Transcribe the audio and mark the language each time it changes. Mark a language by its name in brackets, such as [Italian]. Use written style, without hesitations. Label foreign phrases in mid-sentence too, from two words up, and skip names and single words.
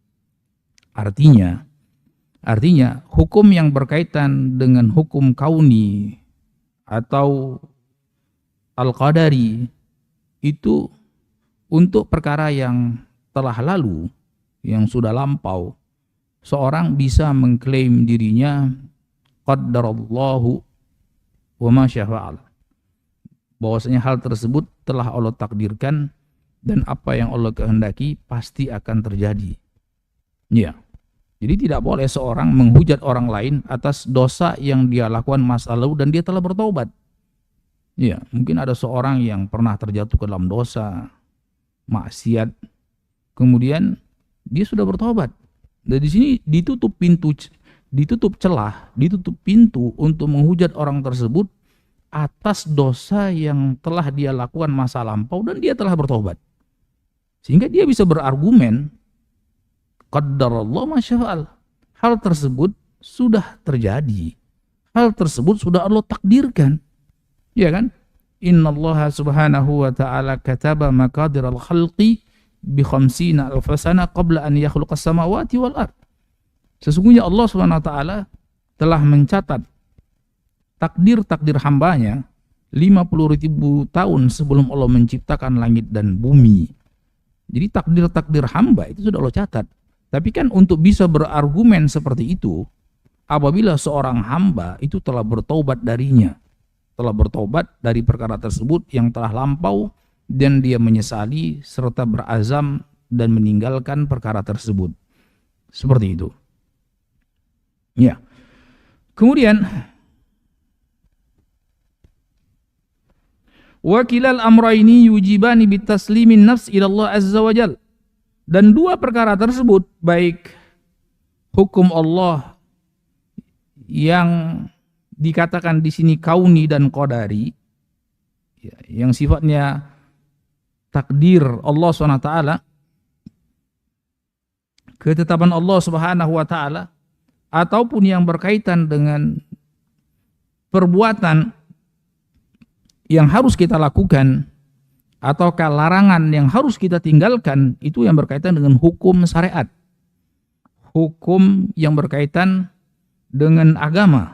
[Indonesian] Artinya hukum yang berkaitan dengan hukum kauni atau al-qadari itu untuk perkara yang telah lalu, yang sudah lampau, seorang bisa mengklaim dirinya [Arabic] قدر الله وما شاء فعل, [Indonesian] bahwasanya hal tersebut telah Allah takdirkan dan apa yang Allah kehendaki pasti akan terjadi. Ya. Jadi tidak boleh seorang menghujat orang lain atas dosa yang dia lakukan masa lalu dan dia telah bertobat. Ya, mungkin ada seorang yang pernah terjatuh ke dalam dosa, maksiat, kemudian dia sudah bertobat. Dan di sini ditutup celah, ditutup pintu untuk menghujat orang tersebut atas dosa yang telah dia lakukan masa lampau dan dia telah bertobat. Sehingga dia bisa berargumen, [Arabic] قدر الله ما شاء فعل. [Indonesian] Hal tersebut sudah terjadi. Hal tersebut sudah Allah takdirkan. Ya kan? [Arabic] إن الله سبحانه وتعالى كتب مقادير الخلق بـ 50 ألف سنة قبل أن يخلق السماوات والأرض. [Indonesian] Sesungguhnya Allah [Arabic] سبحانه وتعالى [Indonesian] telah mencatat takdir-takdir hambanya 50.000 tahun sebelum Allah menciptakan langit dan bumi. Jadi takdir-takdir hamba itu sudah Allah catat. Tapi kan untuk bisa berargumen seperti itu, apabila seorang hamba itu telah bertobat darinya, telah bertobat dari perkara tersebut yang telah lampau, dan dia menyesali serta berazam dan meninggalkan perkara tersebut. Seperti itu. Ya. [Arabic] Kemudian وكلا الأمرين يوجبان بتسليم النفس إلى الله عز وجل. [Indonesian] Dan dua perkara tersebut, baik hukum Allah yang dikatakan di sini kauni dan qadari, yang sifatnya takdir Allah SWT, ketetapan Allah [Arabic] سبحانه وتعالى, [Indonesian] ataupun yang berkaitan dengan perbuatan yang harus kita lakukan ataukah larangan yang harus kita tinggalkan, itu yang berkaitan dengan hukum syariat, hukum yang berkaitan dengan agama.